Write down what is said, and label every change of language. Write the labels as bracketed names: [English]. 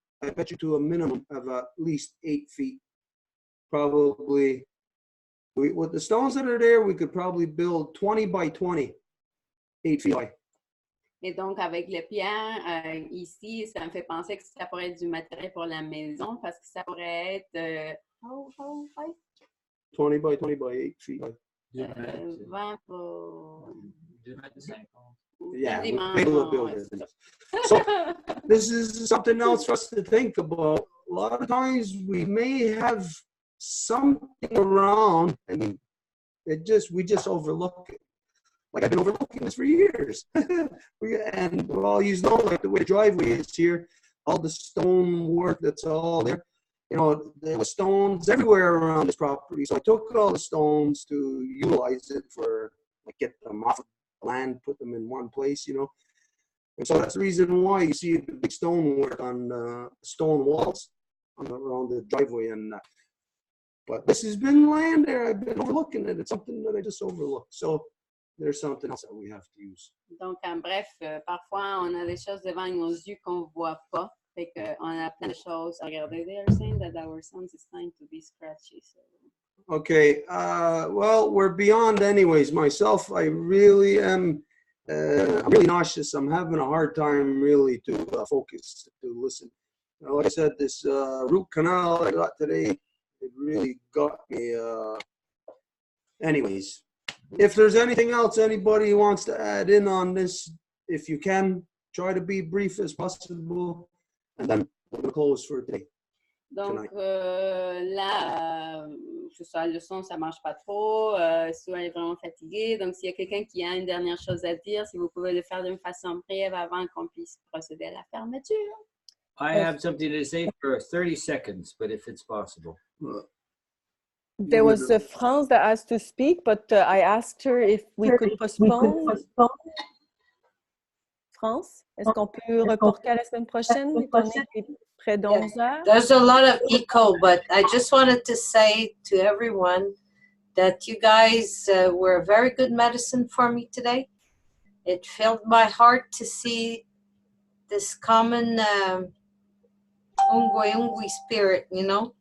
[English] I bet you to a minimum of at least 8 feet. Probably, with the stones that are there, we could probably build 20 by 20, 8 feet high. [French] Et donc, avec les pierres, ici, ça me fait penser que ça pourrait être du matériel pour la maison parce que ça pourrait être [English] how high? 20 by 20 by 8 feet high. [French] 20 pour... 2 mètres 50. [English] Yeah, we'll build it. So this is something else for us to think about. A lot of times we may have something around and we just overlook it. Like I've been overlooking this for years. And well, you know, like the way the driveway is here, all the stone work that's all there. You know, there were stones everywhere around this property. So I took all the stones to utilize it for, like, get them off of the land, put them in one place, you know. And so that's the reason why you see the big stone work on stone walls around the driveway. And but this has been land there. I've been overlooking it. It's something that I just overlooked. So there's something else that we have to use. [French] Donc, en bref, parfois, on a des choses devant nos yeux qu'on ne voit pas. Fait qu'on a plein de choses à regarder. [English] They are saying that our sounds is starting to be scratchy. So. Okay, well, we're beyond anyways. Myself, I really am, I'm really nauseous. I'm having a hard time really to focus, to listen. Like I said, this root canal I got today, it really got me. Anyways, if there's anything else anybody wants to add in on this, if you can, try to be brief as possible. And then we're going to close for today. [French] Donc là, c'est ça, le son, ça marche pas trop. Souvent, elle est vraiment fatiguée. Donc, s'il y a quelqu'un qui a une dernière chose à dire, si vous pouvez le faire d'une façon brève avant qu'on puisse procéder à la fermeture. [English] I have something to say for 30 seconds, but if it's possible. There was France that asked to speak, but I asked her if we could postpone. [French] France, est-ce qu'on peut reporter à la semaine prochaine, étant donné qu'il est près d'11 heures? [English] There's a lot of echo, but I just wanted to say to everyone that you guys were very good medicine for me today. It filled my heart to see this common ungwe spirit, you know.